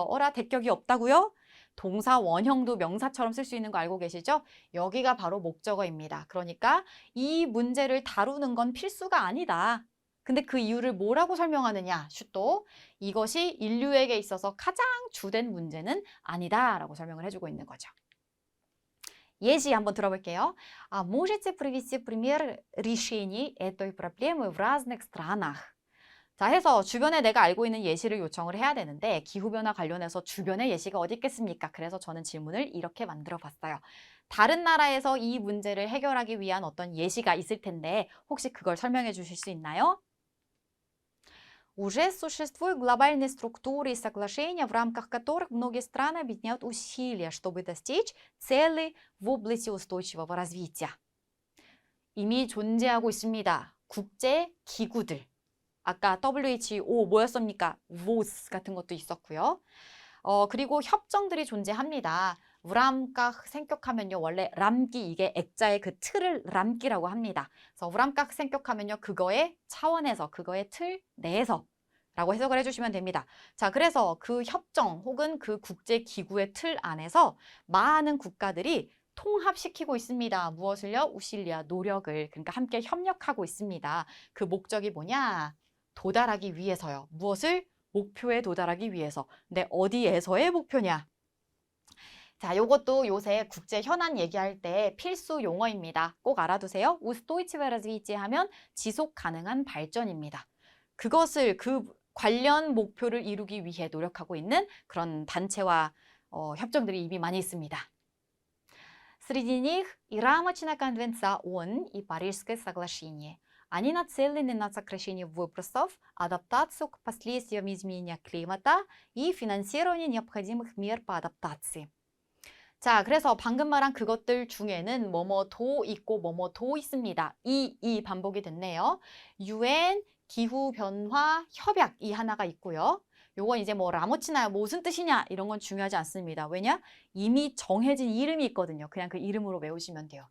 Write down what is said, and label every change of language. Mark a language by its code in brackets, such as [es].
[ko] 어라, 대격이 없다고요? 동사 원형도 명사처럼 쓸 수 있는 거 알고 계시죠? 여기가 바로 목적어입니다. 그러니까 이 문제를 다루는 건 필수가 아니다. 근데 그 이유를 뭐라고 설명하느냐? 슈또 이것이 인류에게 있어서 가장 주된 문제는 아니다라고 설명을 해주고 있는 거죠. 예시 한번 들어볼게요. [ru] А можете привести пример решений этой проблемы в разных странах? [ko] 자, 해서 주변에 내가 알고 있는 예시를 요청을 해야 되는데 기후변화 관련해서 주변에 예시가 어디 있겠습니까? 그래서 저는 질문을 이렇게 만들어 봤어요. 다른 나라에서 이 문제를 해결하기 위한 어떤 예시가 있을 텐데 혹시 그걸 설명해 주실 수 있나요? [ru] Уже существуют глобальные структуры и соглашения, в рамках которых многие страны объединяют усилия, чтобы достичь целей в области устойчивого развития. [ko] 이미 존재하고 있습니다. 국제 기구들. 아까 WHO 뭐였습니까? WOS 같은 것도 있었고요. 그리고 협정들이 존재합니다. 우람각 생격하면요. 원래 람기, 이게 액자의 그 틀을 람기라고 합니다. 그래서 우람각 생격하면요. 그거의 차원에서, 그거의 틀 내에서 라고 해석을 해주시면 됩니다. 자, 그래서 그 협정 혹은 그 국제기구의 틀 안에서 많은 국가들이 통합시키고 있습니다. 무엇을요? 우실리아, 노력을. 그러니까 함께 협력하고 있습니다. 그 목적이 뭐냐? 도달하기 위해서요. 무엇을? 목표에 도달하기 위해서. 근데 어디에서의 목표냐? 자, 요것도 요새 국제 현안 얘기할 때 필수 용어입니다. 꼭 알아두세요. 우스토이치베 развитие 하면 지속 가능한 발전입니다. 그것을 그 관련 목표를 이루기 위해 노력하고 있는 그런 단체와 협정들이 이미 많이 있습니다. [ru] Среди них и рамочная конвенция ООН и Парижское соглашение. Они нацелены на сокращение выбросов, адаптацию к последствиям изменения климата и финансирование необходимых мер по адаптации. [ko] 자, 그래서 방금 말한 그것들 중에는 뭐뭐도 있고 뭐뭐도 있습니다. 이 반복이 됐네요. UN 기후변화 협약 이 하나가 있고요. 요건 이제 뭐 라모치나 무슨 뜻이냐 이런 건 중요하지 않습니다. 왜냐? 이미 정해진 이름이 있거든요. 그냥 그 이름으로 외우시면 돼요.